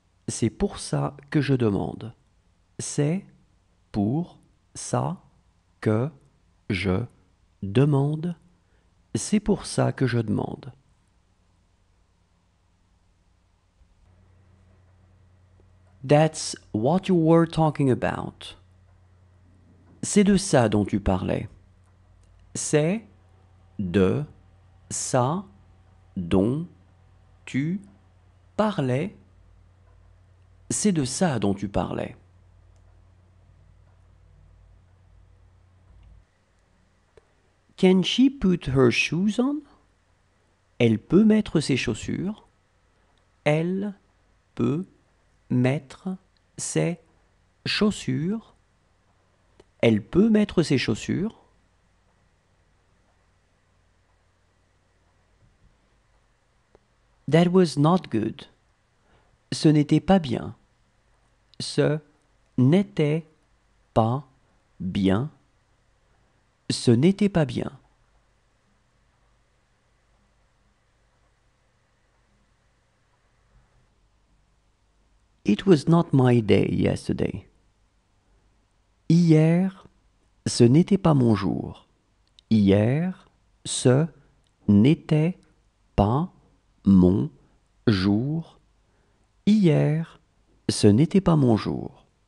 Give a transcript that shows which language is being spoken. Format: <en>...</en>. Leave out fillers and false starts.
<fr>C'est pour ça que je demande. C'est pour ça que je demande. C'est pour ça que je demande.</fr> <en>That's what you were talking about.</en> <fr>C'est de ça dont tu parlais. C'est de ça dont tu parlais. C'est de ça dont tu parlais.</fr> <en>Can she put her shoes on?</en> <fr>Elle peut mettre ses chaussures. Elle peut mettre ses chaussures. Elle peut mettre ses chaussures.</fr> <en>That was not good.</en> <fr>Ce n'était pas bien. Ce n'était pas bien. Ce n'était pas bien.</fr> <en>It was not my day yesterday.</en> <fr>Hier, ce n'était pas mon jour. Hier, ce n'était pas mon jour. Hier, ce n'était pas mon jour.</fr>